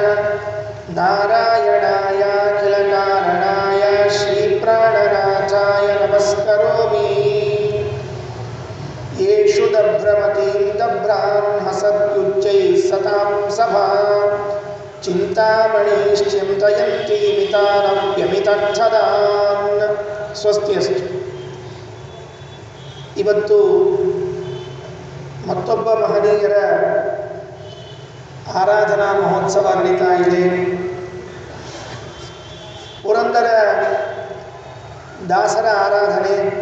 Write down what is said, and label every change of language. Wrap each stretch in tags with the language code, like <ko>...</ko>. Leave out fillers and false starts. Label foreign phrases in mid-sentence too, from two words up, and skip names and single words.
<sa>ನಾರಾಯಣಾಯಾಖಿಲಕಾರಣಾಯ ಶ್ರೀಪ್ರಾಣನಾಥಾಯ ನಮಸ್ಕರೋಮಿ ಯೇಷು ದಭ್ರಮತೀಂ ದಭ್ರಾನ್ ಹಸತ್ಯುಚ್ಚೈಃ ಸತಾಂ ಸಭಾ ಚಿಂತಾಮಣೀಶ್ಚಿಂತಯಂತಿ ಮಿತಾನವ್ಯಮಿತರ್ಥದಾನ್. ಸ್ವಸ್ತಿ ಅಸ್ತು.</sa> <kn>ಇವತ್ತು ಮತ್ತೊಬ್ಬ ಮಹನೀಯರ ಆರಾಧನಾ ಮಹೋತ್ಸವ ನಡೀತಾ ಇದೆ. ಪುರಂದರ ದಾಸರ ಆರಾಧನೆ.</kn>